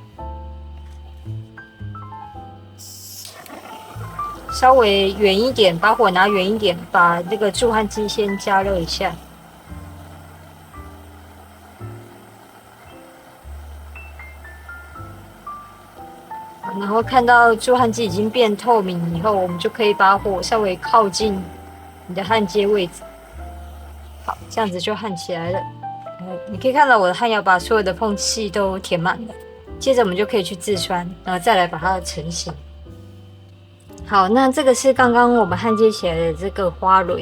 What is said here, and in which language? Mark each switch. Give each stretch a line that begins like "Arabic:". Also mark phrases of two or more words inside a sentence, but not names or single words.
Chinese: 稍微遠一點，把火拿遠一點，把那個助焊劑先加熱一下。然後看到助焊劑已經變透明以後，我們就可以把火稍微靠近你的焊接位置。好，這樣子就焊起來了。你可以看到我的焊药把所有的縫隙都填滿了。接着我們就可以去自栓，然後再來把它成型。好，那這個是剛剛我們焊接起來的這個花蕊。